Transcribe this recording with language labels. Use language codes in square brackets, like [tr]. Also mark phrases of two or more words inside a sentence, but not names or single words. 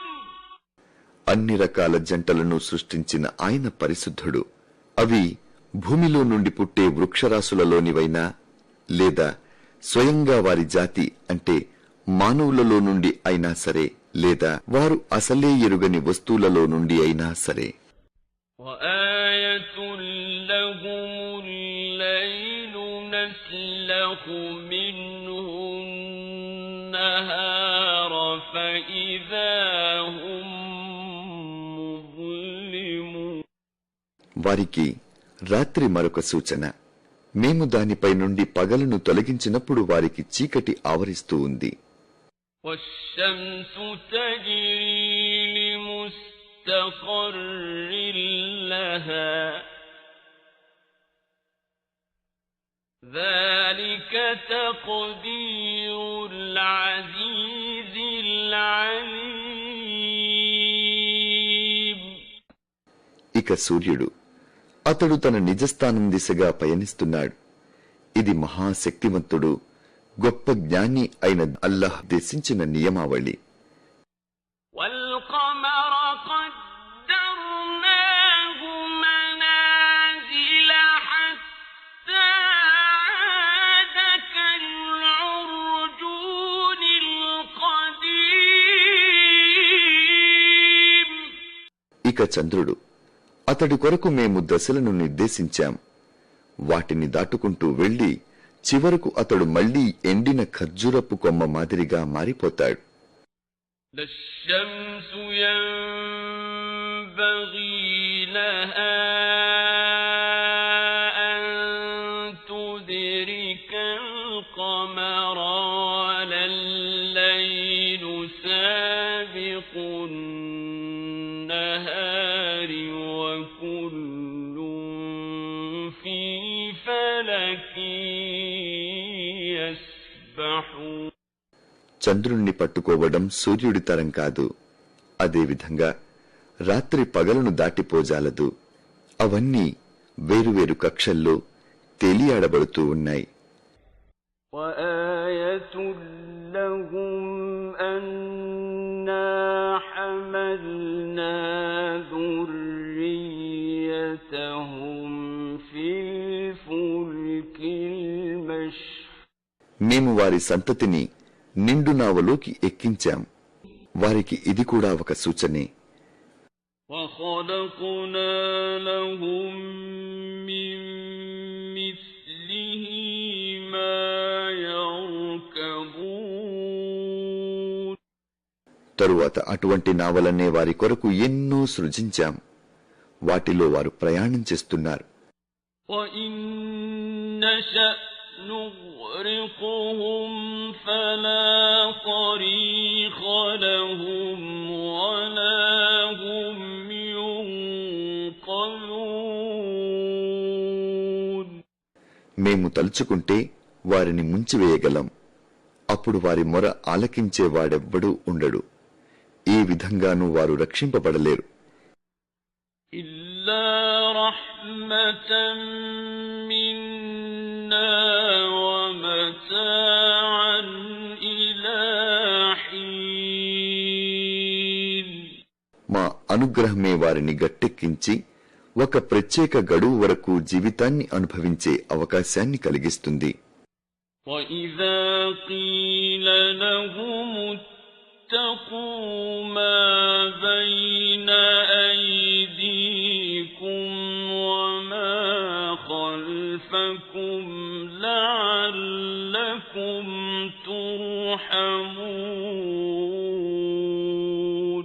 [te] అన్ని రకాల జంటలను సృష్టించిన ఆయన పరిశుద్ధుడు. అవి భూమిలో నుండి పుట్టే వృక్షరాశులలోనివైనా లేదా స్వయంగా వారి జాతి అంటే మానవులలో నుండి అయినా సరే, లేదా వారు అసలే ఎరుగని వస్తువులలో నుండి అయినా సరే. [ar] وآية لهم الليل نسلخ منه النهار فإذا هم مظلمون. [te] వారికి రాత్రి మరొక సూచన. మేము దానిపై నుండి పగలును తొలగించినప్పుడు వారికి చీకటి ఆవరిస్తూ ఉంది. [ar] والشمس تجري لمستقر لها ذلك تقدير العزيز العليم. [te] ఇక సూర్యుడు, అతడు తన నిజస్థానం దిశగా పయనిస్తున్నాడు. ఇది మహాశక్తివంతుడు, గొప్ప జ్ఞాని అయిన అల్లాహ్ దేశించిన నియమావళి. [ar] والقمر قدرناه منازل حتى عاد كالعرجون القديم. [te] ఇక చంద్రుడు, అతడి కొరకు మేము దశలను నిర్దేశించాం. వాటిని దాటుకుంటూ వెళ్లి చివరకు అతడు మళ్లీ ఎండిన ఖర్జూరపు కొమ్మ మాదిరిగా మారిపోతాడు. [ar] الشمس ينبغي لها أن تدرك القمر ولا الليل سابق النهار وكل في فلك يسبحون. [te] చంద్రుణ్ణి పట్టుకోవడం సూర్యుడి తరం కాదు. అదేవిధంగా రాత్రి పగలును దాటిపోజాలదు. అవన్నీ వేరువేరు కక్షల్లో తేలియాడబడుతూ ఉన్నాయి. [ar] وآية لهم أنا حملنا ذريتهم في الفلك المشحون. [te] మేము వారి సంతతిని నిండు నావలోకి ఎక్కించాం. వారికి ఇది కూడా ఒక సూచనే. [ar] وخلقنا لهم من مثله ما يركبون [te] తరువాత అటువంటి నావలనే వారి కొరకు ఎన్నో సృజించాం. వాటిలో వారు ప్రయాణం చేస్తున్నారు. [ar] وَإِن نَّشَأْ نُغْرِقْهُمْ فَلَا صَرِيخَ لَهُمْ وَلَا هُمْ يُنقَذُونَ. [te] మేము తలుచుకుంటే వారిని ముంచివేయగలం. అప్పుడు వారి మొర ఆలకించేవాడెవ్వడూ ఉండడు. ఏ విధంగానూ వారు రక్షింపబడలేరు. [ar] إِلَّا رَحْمَةً مِنَّا وَمَتَاعًا إِلَى حِينٍ. [te] మా అనుగ్రహమే వారిని గట్టెక్కించి ఒక ప్రత్యేక గడువు వరకు జీవితాన్ని అనుభవించే అవకాశాన్ని కలిగిస్తుంది. [ar] وَإِذَا قِيلَ لَهُمُ اتَّقُوا مَا بَيْنَ أَيْدِيكُمْ وَمَا خَلْفَكُمْ لَعَلَّكُمْ تُرْحَمُونَ.